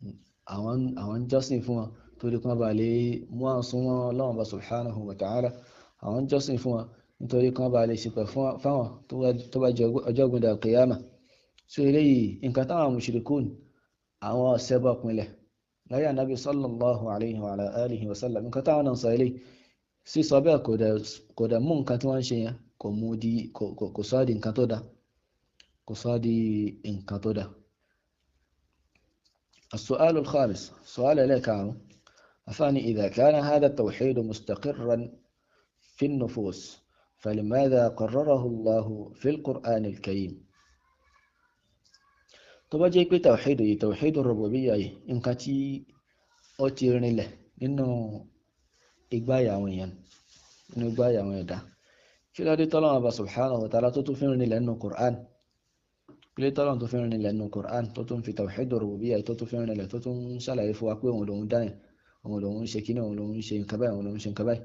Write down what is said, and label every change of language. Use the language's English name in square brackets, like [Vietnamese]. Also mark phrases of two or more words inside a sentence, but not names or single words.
[Yoruba] àwọn ń jọ́sìn fún wọn torí kan bá lè mú àwọn súnmọ́ ọlọ́run bá [Arabic] سبحانه وتعالى [Yoruba] àwọn jọ́sìn fún wọn nítorí kan bá lè ṣìpẹ̀ fáwọn tó bá jẹ ọjọ́ gbọdọ̀ al-qiyama. So eléyìí nǹkan táwọn mushrikun àwọn ọ̀sẹ̀bọ pinlẹ̀ láyé ànábì [Arabic] صلى الله عليه وعلى آله وسلم [Yoruba] nǹkan táwọn náà sọ eléyìí sísọ bẹ́ẹ̀ kò dẹ̀ mú nǹkan tí wọ́n ń ṣe yẹn kò sọ di nǹkan tó dá kò sọ di nǹkan tó dá. [Arabic] السؤال الخامس سؤال لك أفاني إذا كان هذا التوحيد مستقرا في النفوس فلماذا قرره الله في القرآن الكريم؟ [Yoruba] tó bá jẹ́ pé [Arabic] توحيد الربوبية [Yoruba] yìí nǹkan tí ó ti rinlẹ̀ nínú ìgbáyà àwọn èèyàn nínú ìgbáyà àwọn ẹ̀dá kí ló dé tọ́lọ́run bá [Arabic] سبحانه وتعالى [Yoruba] tó tún fi rinlẹ̀ nínú Qur'an kí ló dé tọ́lọ́run tó fi rinlẹ̀ nínú Qur'an tó tún fi [Arabic] توحيد الربوبية [Yoruba] yìí tó tún fi rinlẹ̀ tó tún ṣàlàyé fún wa pé òun lòun dáyìn òun lòun ṣe kíní òun lòun ṣe nǹkan báyìí òun lòun ṣe nǹkan báyìí.